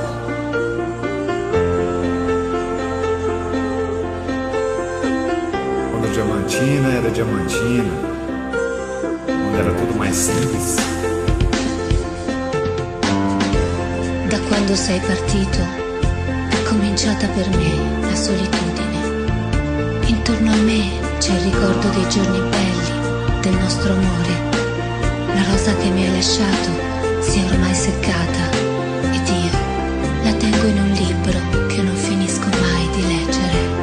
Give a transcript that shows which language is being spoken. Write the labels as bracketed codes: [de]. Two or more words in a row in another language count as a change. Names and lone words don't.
[pt] Quando a Diamantina era Diamantina, quando era tudo mais simples. [it] Da quando sei partito è cominciata per me la solitudine. Intorno a me c'è il ricordo dei giorni belli, del nostro amore. La rosa che mi hai lasciato si è ormai seccata ed io la tengo in un libro che non finisco mai di leggere.